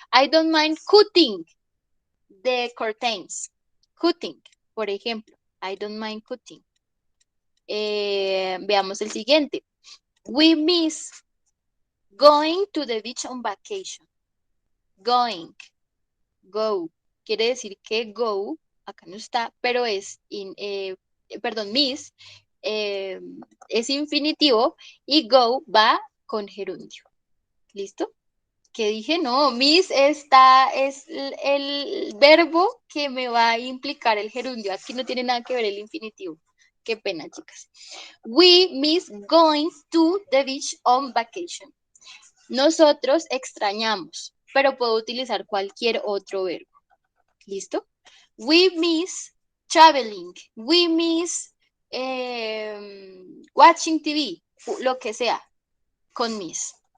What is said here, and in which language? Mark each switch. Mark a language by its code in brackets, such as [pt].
[en] I don't mind cutting the curtains. Cutting, [es] por ejemplo. [en] I don't mind cutting. [es] Veamos el siguiente. [en] We miss going to the beach on vacation. Going. Go. [es] Quiere decir que go, acá no está, pero es, miss, es infinitivo y go va con gerundio. ¿Listo? ¿Qué dije? No, miss es el verbo que me va a implicar el gerundio. Aquí no tiene nada que ver el infinitivo. Qué pena, chicas. [en] We miss going to the beach on vacation. [es] Nosotros extrañamos, pero puedo utilizar cualquier otro verbo. ¿Listo? [en] We miss traveling. We miss watching TV. [es] Lo que sea, con miss.